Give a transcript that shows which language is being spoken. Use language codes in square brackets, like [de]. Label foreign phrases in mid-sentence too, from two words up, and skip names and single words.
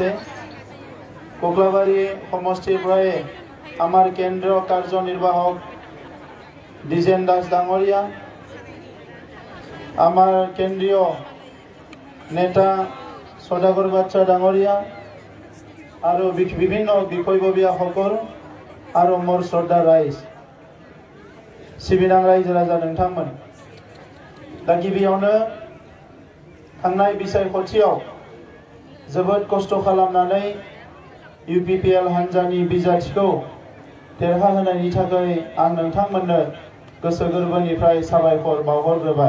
[as] কক্লাবাৰী সমষ্টিৰ পৰাই আমাৰ কেন্দ্ৰীয় কাৰ্যনিৰ্বাহক দ্বিজেন দাস ডাঙৰীয়া, আমাৰ কেন্দ্ৰীয় নেতা সদাগৰ বাচ্চা ডাঙৰীয়া আৰু বিভিন্ন বিষয়ববীয়াসকল আৰু মোৰ শ্ৰদ্ধা ৰাইজ, [brx] सिबिनां रायजो राजा नोंथांमोन, दा गिबियावनो थांनाय बिसायख'थियाव जोबोद खस्थ' खालामनानै UPPL हान्जानि बिजाथिखौ देरहाहोनायनि थाखाय आं नोंथांमोननो गोसो गोरबोनिफ्राय साबायखर बावहरग्रोबाय।